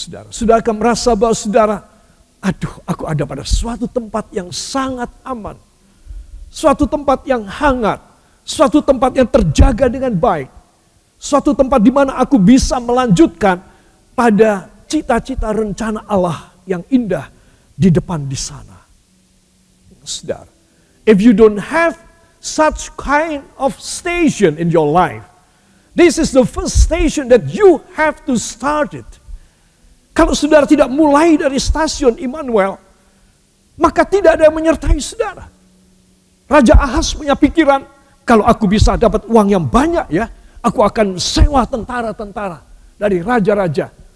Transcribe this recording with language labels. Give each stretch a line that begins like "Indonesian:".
Indonesian: Saudara akan merasa bahwa saudara, aduh, aku ada pada suatu tempat yang sangat aman. Suatu tempat yang hangat. Suatu tempat yang terjaga dengan baik. Suatu tempat di mana aku bisa melanjutkan pada cita-cita rencana Allah yang indah di depan di sana.
English: Saudara, if you don't have such kind of station in your life, this is the first station that you have to start it.
Indonesian: Kalau saudara tidak mulai dari stasiun Immanuel, maka tidak ada yang menyertai saudara. Raja Ahaz punya pikiran, kalau aku bisa dapat uang yang banyak ya, aku akan sewa tentara-tentara dari raja-raja.